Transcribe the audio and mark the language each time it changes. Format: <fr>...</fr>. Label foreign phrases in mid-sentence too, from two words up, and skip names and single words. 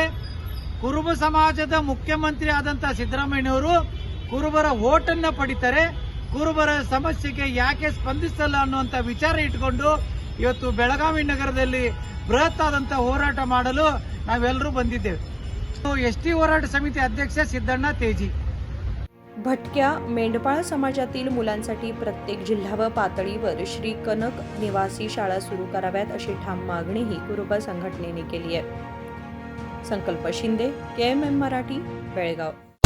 <kn>ಕುರುಬ ಸಮಾಜದ ಮುಖ್ಯಮಂತ್ರಿ ಆದಂತಹ ಸಿದ್ದರಾಮಯ್ಯನವರು ಕುರುಬರ ಓಟನ್ನ ಪಡಿತಾರೆ, ಕುರುಬರ ಸಮಸ್ಯೆಗೆ ಯಾಕೆ ಸ್ಪಂದಿಸಲ್ಲ ಅನ್ನುವಂತ ವಿಚಾರ ಇಟ್ಕೊಂಡು ಇವತ್ತು ಬೆಳಗಾವಿ ನಗರದಲ್ಲಿ ಬೃಹತ್ ಆದಂತಹ ಹೋರಾಟ ಮಾಡಲು ನಾವೆಲ್ಲರೂ ಬಂದಿದ್ದೇವೆ.</kn> <mr>एसटी होराट समिती अध्यक्ष सिद्धण्णा तेजी. भटक्या मेंढपाळ समाजातील मुलांसाठी प्रत्येक जिल्हा व पातळीवर श्री कनक निवासी शाळा सुरू कराव्यात अशी ठाम मागणीही कुरुबा संघटनेने केली आहे. संकल्प शिंदे, KMM मराठी, बेळगाव.</mr>